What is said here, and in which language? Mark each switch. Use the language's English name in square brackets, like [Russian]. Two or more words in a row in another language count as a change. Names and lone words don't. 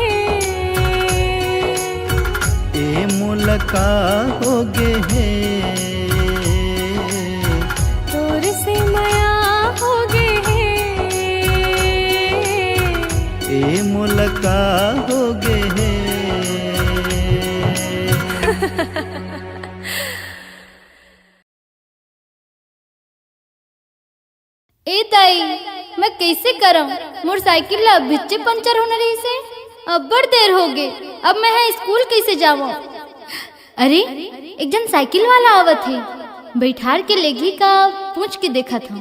[Chhattisgarhi] ए मोला का हो गे है। तोर से माया हो गे ए मोला का हो गे है। ए ताई मैं कैसे करम, मोटरसाइकिल ला बिच्चे पंचर होने रही से अब बड़ देर हो गए। अब मैं है स्कूल कैसे जाऊँ? अरे एक जन साइकिल वाला आवत है, बैठार के लेगी का पूछ के देखा था।